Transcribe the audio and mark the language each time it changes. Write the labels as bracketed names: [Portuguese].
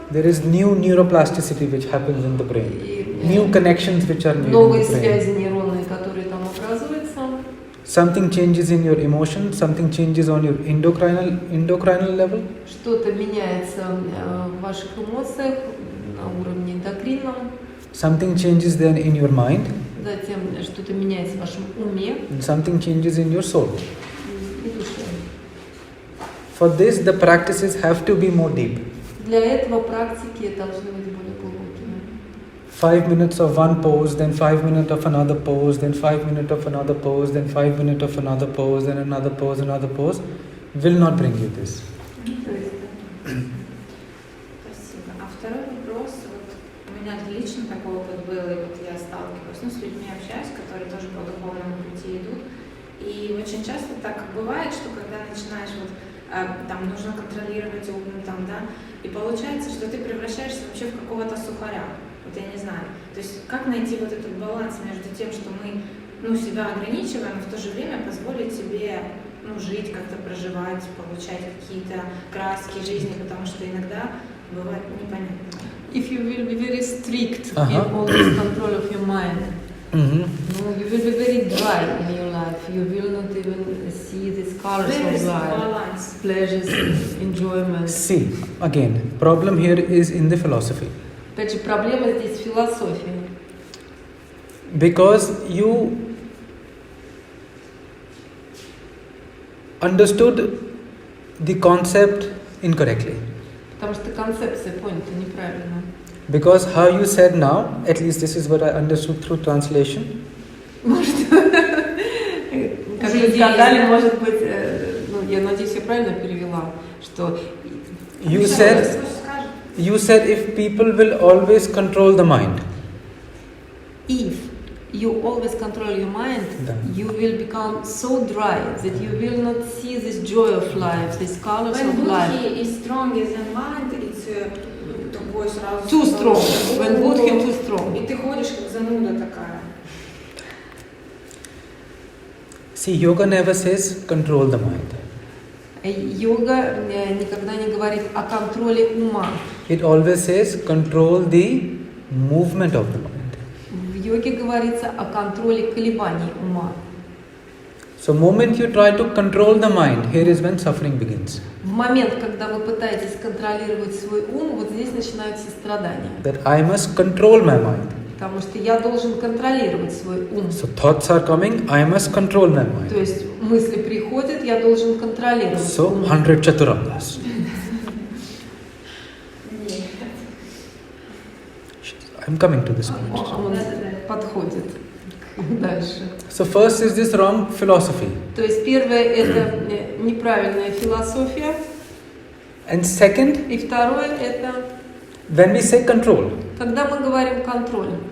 [English] there is new neuroplasticity which happens in the brain. [Russian] и [English] New connections which are made in [Russian] новые [English] the brain. [Russian] связи нейронные, которые там образуются. [English] Something changes in your emotion, something changes on your endocrinal level, [Russian] Что-то меняется в ваших эмоциях на уровне эндокринном, [English] something changes then in your mind, [Russian] затем что-то меняется в вашем уме [English] and something changes in your soul. [Russian] и душе. [English] For this, the practices have to be more deep. [Russian] Для этого практики должны быть более глубокими. [English] 5 minutes of one pose, then 5 minutes of another pose, then 5 minutes of another pose, then 5 minutes of another pose, then another pose, will not bring you this. [Russian] То есть, Спасибо. А второй вопрос, вот у меня лично такой опыт был, и вот я сталкиваюсь, с людьми общаюсь, которые тоже по духовному пути идут, и очень часто так бывает, что когда начинаешь там нужно контролировать ум, там, да, и получается, что ты превращаешься вообще в какого-то сухаря, вот я не знаю, то есть как найти вот этот баланс между тем, что мы, себя ограничиваем, и в то же время позволить себе, жить, как-то проживать, получать какие-то краски жизни, потому что иногда бывает непонятно. [English] if you will be very strict in Uh-huh. all this control of your mind, Mm-hmm. you will be very dry in your life. You will not even see the colors There is of life, balance. pleasures, enjoyment. See, again, problem here is in the philosophy. [Russian] Опять же, проблема здесь в философии. [English] Because you understood the concept incorrectly. [Russian] Потому что концепция понята неправильно. [English] Because how you said now, at least this is what I understood through translation. [Russian] Может, как вы сказали, может быть, я надеюсь, я правильно перевела, что [English] You said if people will always control the mind, if you always control your mind, [Russian] Да. [English] you will become so dry that you will not see this joy of life, these colors When of life. Buddhi is strong as a mind, it's [Russian] такой сразу... [English] Too strong. When Buddhi too strong. [Russian] И ты ходишь как зануда такая. [English] see, yoga never says control the mind. [Russian] Йога никогда не говорит о контроле ума. [English] It always says control the movement of the mind. [Russian] В йоге говорится о контроле колебаний ума. [English] So moment you try to control the mind, here is when suffering begins. [Russian] В момент, когда вы пытаетесь контролировать свой ум, вот здесь начинаются страдания. [English] That I must control my mind. [Russian] Потому что я должен контролировать свой ум. [English] So thoughts are coming, I must control my mind. [Russian] То есть мысли приходят, я должен контролировать [English] So [Russian] ум. [English] 100 chaturangas. I'm coming to this point. [Russian] Он подходит дальше. [English] So first is this wrong philosophy. [Russian] То есть первое это неправильная философия, [English] And second, [Russian] и второе это [English] when we say control, [Russian] когда мы говорим контроль.